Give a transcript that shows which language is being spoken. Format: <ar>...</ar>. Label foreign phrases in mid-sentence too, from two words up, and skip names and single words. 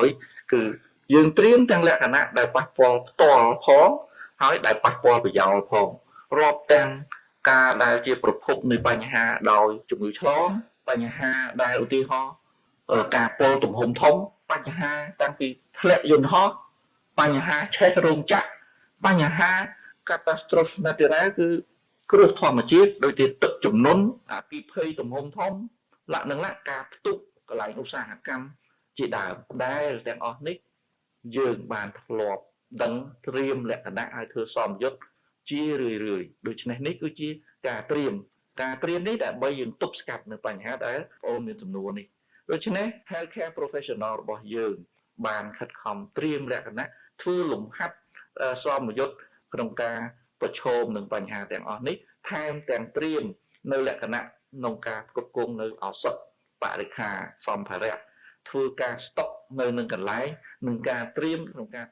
<km>គឺយើងត្រៀមទាំងលក្ខណៈដែលប៉ះពាល់ផ្ទាល់ផងហើយដែលប៉ះពាល់ប្រយោលផងរាប់ទាំងការដែលជាប្រភពនៃបញ្ហាដោយជំងឺឆ្លងបញ្ហាដែលឧទាហរណ៍ការពលទំហំធំបញ្ហាតាំងពីធ្លាក់យន្តហោះបញ្ហាឆេះរោងចក្របញ្ហា</km> <en>catastrophe natural</en> <km>គឺគ្រោះធម្មជាតិដូចជាទឹកជំនន់អគ្គិភ័យទំហំធំលក្ខណៈការផ្ទុះ កន្លែងឧស្សាហកម្មជាដើមដែលទាំងអស់នេះយើងបានធ្លាប់ដឹងត្រៀមលក្ខណៈឲ្យធ្វើសមយុទ្ធជា រឿយដូច្នេះនេះគឺជាការត្រៀមនេះដើម្បីយើងទប់ស្កាត់នៅបញ្ហាដែលបងប្អូនមានចំនួននេះដូច្នេះ</km> <en>healthcare professional</en> <km>របស់យើងបានខិតខំត្រៀមលក្ខណៈធ្វើលំហាត់សមយុទ្ធក្នុងការប្រឈមនឹងបញ្ហាទាំងអស់នេះថែមទាំងត្រៀមនៅលក្ខណៈក្នុងការផ្គត់ផ្គង់នៅឱសថបរិក្ខារសម្ភារៈធ្វើការស្តុកនៅនឹងកន្លែងនឹងការត្រៀមក្នុងការ</km>